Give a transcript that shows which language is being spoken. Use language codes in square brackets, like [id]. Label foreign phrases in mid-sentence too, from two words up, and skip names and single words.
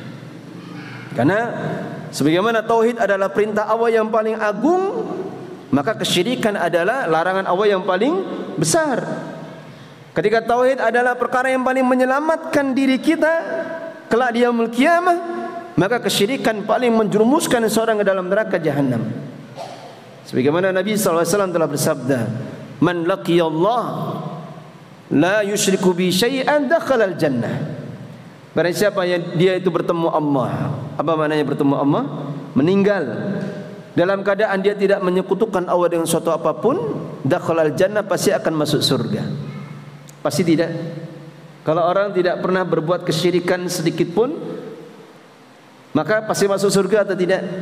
[id] Karena sebagaimana tauhid adalah perintah Allah yang paling agung, maka kesyirikan adalah larangan Allah yang paling besar. Ketika tauhid adalah perkara yang paling menyelamatkan diri kita kelak di [ar] يوم القيامة, [id] maka kesyirikan paling menjerumuskan seorang ke dalam neraka jahanam. Sebagaimana Nabi SAW telah bersabda, [ar] من لقي الله لا يشرك بشيئا دخل الجنة. [id] Barang siapa yang dia itu bertemu Allah. Apa maknanya bertemu Allah? Meninggal dalam keadaan dia tidak menyekutukan Allah dengan suatu apapun, [ar] دخل الجنة, [id] pasti akan masuk surga. Pasti tidak. Kalau orang tidak pernah berbuat kesyirikan sedikit pun, maka pasti masuk surga atau tidak?